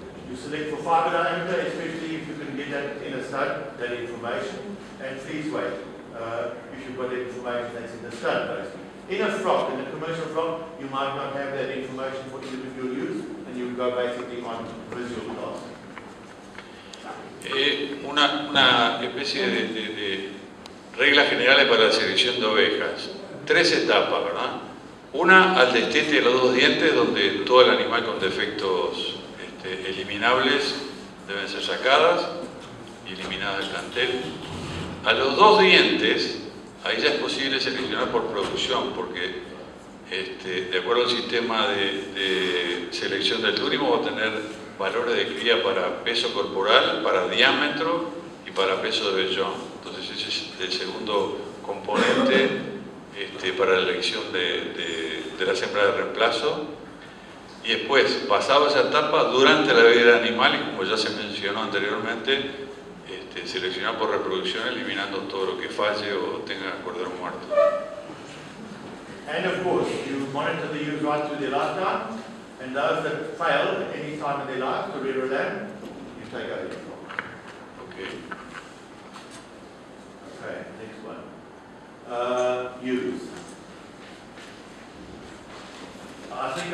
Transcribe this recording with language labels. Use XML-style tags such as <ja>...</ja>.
<en>You select for fibre diameter, especially if you can get that in a stud, that information, and fleece weight, if you've got that information that's in the stud, basically. In a flock, in a commercial flock, you might not have that information for individual use, and you would go basically on visual class.</en> <es>Una especie de reglas generales para la selección de ovejas. 3 etapas, ¿verdad? Una, al destete de los 2 dientes, donde todo el animal con defectos eliminables deben ser sacadas y eliminadas del plantel. A los 2 dientes, ahí ya es posible seleccionar por producción, porque de acuerdo al sistema de selección del turismo va a tener valores de cría para peso corporal, para diámetro y para peso de vellón. Entonces ese es el segundo componente para la elección de la siembra de reemplazo. Y después, pasado esa etapa, durante la vida animal, y como ya se mencionó anteriormente, seleccionar por reproducción, eliminando todo lo que falle o tenga cordero muerto.</es> <en>And of course, you monitor the ewes right through their lifetime, and those that fail at any time in their life to rear a lamb, you take over your flock. Okay. Okay, next one. Ewes. I think</en>